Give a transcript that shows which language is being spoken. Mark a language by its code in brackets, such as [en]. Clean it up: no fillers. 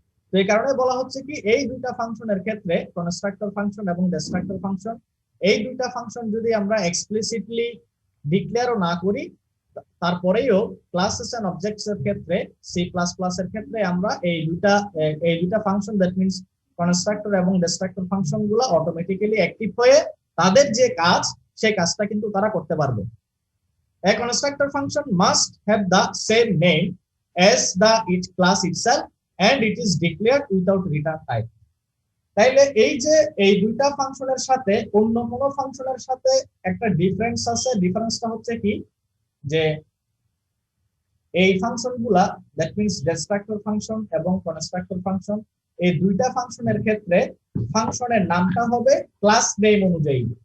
[bn] তো এই কারণে বলা হচ্ছে কি, এই দুইটা ফাংশনের ক্ষেত্রে কনস্ট্রাক্টর ফাংশন এবং ডিস্ট্রাক্টর ফাংশন, এই দুইটা ফাংশন যদি আমরা এক্সপ্লিসিটলি ডিক্লেয়ারও না করি, তারপরেও ক্লাসেস এন্ড অবজেক্টস এর ক্ষেত্রে, সি প্লাস প্লাস এর ক্ষেত্রে আমরা এই দুইটা ফাংশন, দ্যাট মিন্স কনস্ট্রাক্টর এবং ডিস্ট্রাক্টর ফাংশন গুলো অটোমেটিক্যালি অ্যাক্টিভ হয়ে তাদের যে কাজ সেই কাজটা কিন্তু তারা করতে পারবে। [en] A constructor function must have the same name as the it class itself and it is declared without return type. [bn] তাইলে এই যে এই দুইটা ফাংশনের সাথে অন্য কোনো ফাংশনের সাথে একটা ডিফারেন্স আছে। ডিফারেন্সটা হচ্ছে কি, যে এই ফাংশনগুলা, দ্যাট মিন্স ডিস্ট্রাক্টর ফাংশন এবং কনস্ট্রাক্টর ফাংশন, এই দুইটা ফাংশনের ক্ষেত্রে ফাংশনের নামটা হবে ক্লাস নেম অনুযায়ী।